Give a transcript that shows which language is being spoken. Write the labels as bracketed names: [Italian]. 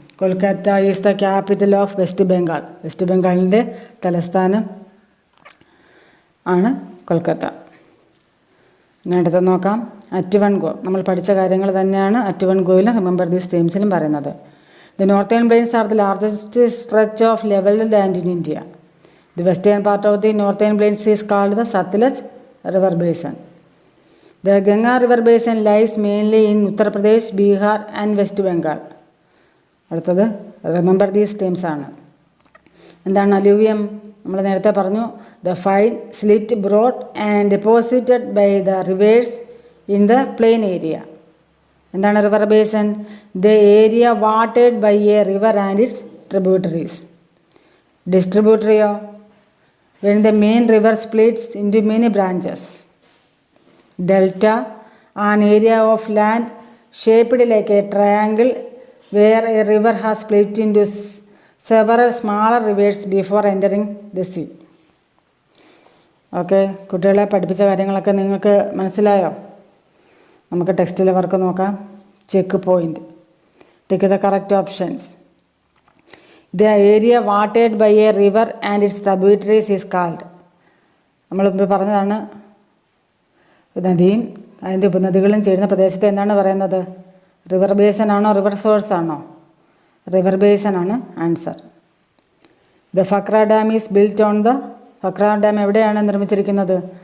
[English] Kolkata is the capital of West Bengal. [Malayalam] West ബംഗാളിൻ്റെ തലസ്ഥാനം ആണ് കൊൽക്കത്ത. ഇനി അടുത്ത് നോക്കാം. [English] At one go. [Malayalam] നമ്മൾ പഠിച്ച കാര്യങ്ങൾ തന്നെയാണ് അറ്റ് വൺ ഗോയിലും റിമെമ്പർ ദീസ് ടൈംസിലും പറയുന്നത്. [English] The northern plains are the largest stretch of levelled land in India. The western part of the northern plains is called the Satluj river basin. The Ganga river basin lies mainly in Uttar Pradesh, Bihar and West Bengal. [Malayalam] അടുത്തത് remember these times ആണ്. എന്താണ് alluvium? നമ്മൾ നേരത്തെ പറഞ്ഞു. [English] The fine silt brought and deposited by the rivers in the plain area. [Malayalam] എന്താണ് river besan? [English] The area വാട്ടേഡ് by A river and it's tributaries. [Malayalam] ഡിസ്ട്രിബ്യൂട്ടറിയോ? [English] when the main river splits into many branches. Delta, an area of land shaped like a triangle where a river has split into several smaller rivers before entering the sea. [Malayalam] Okay, കുട്ടികളെ പഠിപ്പിച്ച കാര്യങ്ങളൊക്കെ നിങ്ങൾക്ക് മനസ്സിലായോ? നമുക്ക് ടെക്സ്റ്റിലെ work നോക്കാം. Check point. [English] Tick the correct options. The area watered by a river and its tributaries is called. [Malayalam] നമ്മളിപ്പോൾ പറഞ്ഞതാണ് നദിയും അതിൻ്റെ ഉപനദികളും ചേരുന്ന പ്രദേശത്തെ എന്താണ് പറയുന്നത്? റിവർ ബേസൻ ആണോ റിവർ സോഴ്സ് ആണോ? റിവർ ബേസൻ ആണ് answer. [English] The Bhakra dam is built on the. [Malayalam] ഫക്ര dam എവിടെയാണ് നിർമ്മിച്ചിരിക്കുന്നത്?